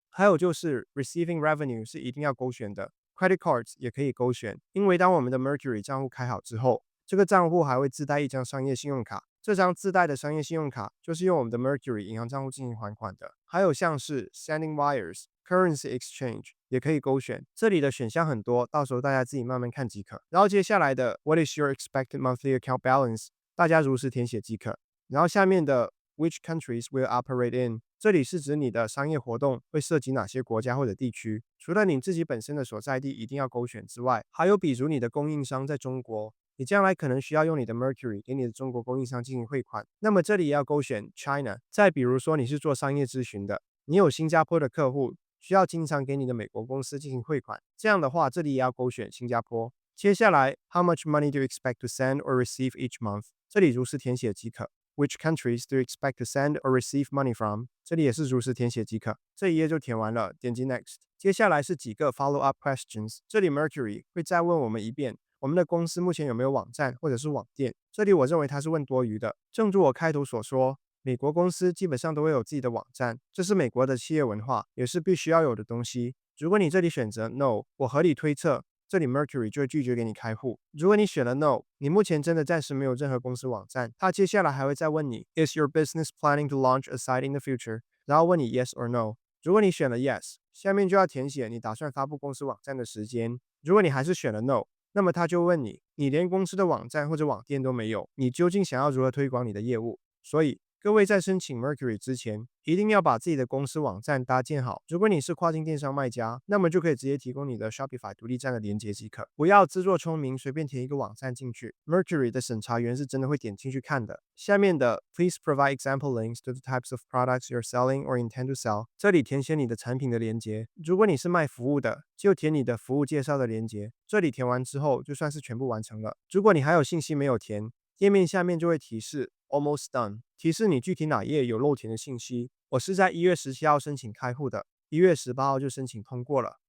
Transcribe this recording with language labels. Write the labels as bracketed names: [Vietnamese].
[Chinese] 还有就是 Receiving Revenue 是一定要勾选的。Credit Cards 也可以勾选，因为当我们的 Mercury 账户开好之后，这个账户还会自带一张商业信用卡。这张自带的商业信用卡就是用我们的 Mercury 银行账户进行还款的。还有像是 Sending Wires、Currency Exchange 也可以勾选，这里的选项很多，到时候大家自己慢慢看即可。然后接下来的 [English] What is your expected monthly account balance？ [Chinese] 大家如实填写即可。然后下面的 [English] Which countries will operate in？ [Chinese] 这里是指你的商业活动会涉及哪些国家或者地区。除了你自己本身的所在地一定要勾选之外，还有比如你的供应商在中国，你将来可能需要用你的 Mercury 给你的中国供应商进行汇款，那么这里也要勾选 China。再比如说你是做商业咨询的，你有新加坡的客户，需要经常给你的美国公司进行汇款，这样的话这里也要勾选新加坡。接下来 [English] How much money do you expect to send or receive each month？ [Chinese] 这里如实填写即可。 [English] Which countries do you expect to send or receive money from？ [Chinese] 这里也是如实填写即可。这一页就填完了，点击 Next。接下来是几个 follow up questions， 这里 Mercury 会再问我们一遍，我们的公司目前有没有网站或者是网店？这里我认为它是问多余的。正如我开头所说，美国公司基本上都会有自己的网站，这是美国的企业文化，也是必须要有的东西。如果你这里选择 No， 我合理推测，这里 Mercury 就会拒绝给你开户。如果你选了 No， 你目前真的暂时没有任何公司网站，它接下来还会再问你 [English] Is your business planning to launch a site in the future？ [Chinese] 然后问你 Yes or No。如果你选了 Yes， 下面就要填写你打算发布公司网站的时间。如果你还是选了 No， 那么他就问你，你连公司的网站或者网店都没有，你究竟想要如何推广你的业务？所以各位在申请 Mercury 之前，一定要把自己的公司网站搭建好。如果你是跨境电商卖家，那么就可以直接提供你的 Shopify 独立站的连接即可，不要自作聪明随便填一个网站进去。 Mercury 的审查员是真的会点进去看的。下面的 [English] Please provide example links to the types of products you're selling or intend to sell。 [Chinese] 这里填写你的产品的连接。如果你是卖服务的，就填你的服务介绍的连接。这里填完之后，就算是全部完成了。如果你还有信息没有填，页面下面就会提示 Almost done， 提示你具体哪页有漏填的信息。我是在1月17号申请开户的，1月18号就申请通过了。